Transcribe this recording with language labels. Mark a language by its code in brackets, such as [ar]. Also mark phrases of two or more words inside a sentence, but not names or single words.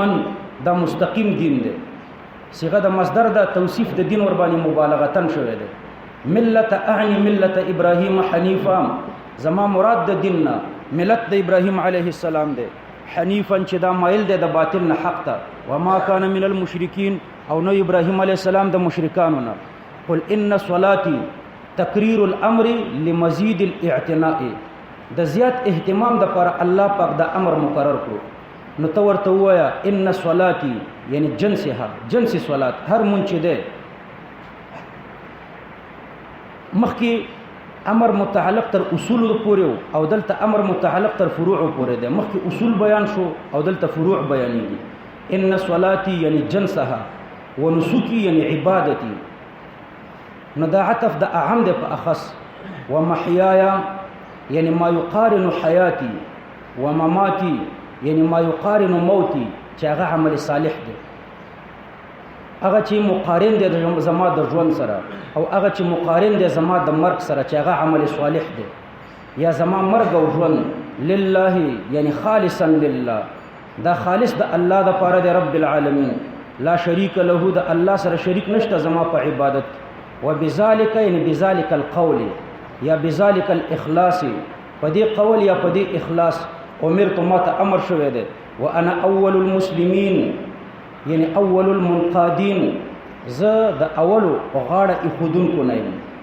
[ps] دا مستقیم دین دی صيغه د مصدر د توصیف د دین ور باندې مبالغه شوی دی [ar] ملت اعني ملت ابراهيم حنيفا [ps] زما مراد د دین نه ملت د ابراهيم [ar] عليه السلام [ps] دی حنيفا چې دا مایل دی د باطل نه حق ته [ar] وما كان من المشركين [ps] او نو ابراهيم [ar] عليه السلام [ps] د مشرکانو نه [ar] قل ان صلاتي تقرير الامر لمزيد الاعتناء [ps] د زیات اهتمام د پر الله پاک د امر مقرر کړو نو تو ورته وایا [ar] ان صلاتي [ps] یعنی جنس صلات هر منچ ده مخکي امر متعلق تر اصول پورې او دلته امر متعلق تر فروع پورې ده مخکي اصول بیان شو او دلته فروع بیانېږي [ar] ان صلاتي یعنی جنسها ونسكي یعنی عبادتي [ps] نو دا عطف د اعم ده په اخص [ar] ومحيايا یعنی ما يقارن حياتي ومماتي یعنی ما يقارن موتي [ps] چې هغه عمل صالح دی هغه چې مقارن دی د زما د ژوند سره او هغه چې مقارن دی زما د مرګ سره چې هغه عمل صالح دی یا زما مرګ او ژوند [ar] لله یعنی خالصا لله [ps] دا خالص د الله د پاره دی [ar] رب العالمین لا شریک له [ps] د الله سره شریک نشته زما په عبادت [ar] وبذالک یعنی بذالک القول یا بذالک الاخلاص [ps] پدې قول یا پدې اخلاص امرت ما ته امر شوی دی [ar] وانا اول المسلمین یعنی اول المنقادین [ps] ز د اولو غاړه اخودونکو نه یم